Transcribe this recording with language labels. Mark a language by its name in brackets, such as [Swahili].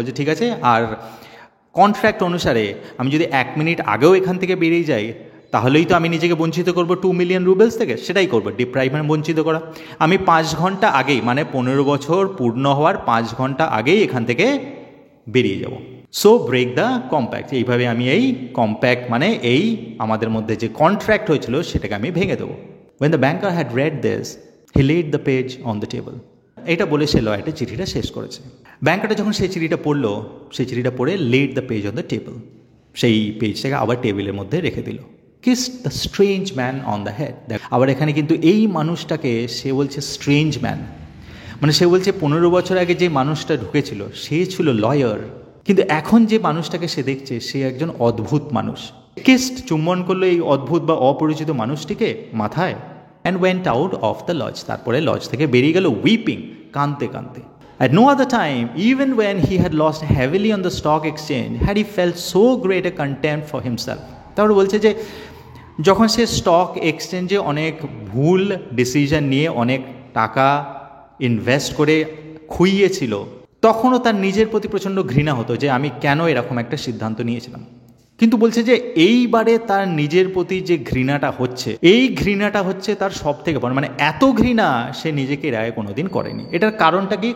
[Bangla] বলছে ঠিক আছে, আর কন্ট্রাক্ট অনুসারে আমি যদি 1 মিনিট আগেও এখান থেকে বেরিয়ে যাই তাহলেই তো আমি নিজেকে বঞ্চিত করবো 2 মিলিয়ন রুবেলস থেকে, সেটাই করবো, ডিপ্রাইভ মানে বঞ্চিত করা। আমি 5 ঘন্টা আগেই, মানে 15 বছর পূর্ণ হওয়ার 5 ঘন্টা আগেই এখান থেকে বেরিয়ে যাব। [English] so break the compact, [Bangla] এইভাবে আমি এই কম্প্যাক্ট মানে এই আমাদের মধ্যে যে কন্ট্রাক্ট হয়েছিল সেটাকে আমি ভেঙে দেবো। [English] When the banker had read this, he laid the page on the table. [Bangla] এটা বলে সে লয়ারটা চিঠিটা শেষ করেছে। ব্যাংকারটা যখন সেই চিঠিটা পড়লো, সেই চিঠিটা পড়ে [English] laid the page on the table, [Bangla] সেই পেজটাকে আবার টেবিলের মধ্যে রেখে দিল। [English] Kissed the strange man on the head. [Bangla] আবার এখানে কিন্তু এই মানুষটাকে সে বলছে স্ট্রেঞ্জ ম্যান, মানে সে বলছে 15 বছর আগে যে মানুষটা ঢুকেছিল সে ছিল লয়ার, কিন্তু এখন যে মানুষটাকে সে দেখছে সে একজন অদ্ভুত মানুষ। কিসড চুম্বন করলো এই অদ্ভুত বা অপরিচিত মানুষটিকে মাথায়, [English] and went out of the lodge, [Bangla] তারপরে লজ থেকে বেরিয়ে গেল উইপিং, কাঁদতে কাঁদতে। [English] At no other time, even when he had lost heavily on the stock exchange, had he felt so great a contempt for himself. [Bangla] তারপরে বলছে যে যখন সে স্টক এক্সচেঞ্জে অনেক ভুল ডিসিশন নিয়ে অনেক টাকা ইনভেস্ট করে খুইয়েছিল, তখনও তার নিজের প্রতি প্রচণ্ড ঘৃণা হতো যে আমি কেন এরকম একটা সিদ্ধান্ত নিয়েছিলাম। কিন্তু বলছে যে এইবারে তার নিজের প্রতি যে ঘৃণাটা হচ্ছে, এই ঘৃণাটা হচ্ছে তার সব থেকে বড়, মানে এত ঘৃণা সে নিজেকে এর আগে কোনোদিন করেনি। এটার কারণটা কি?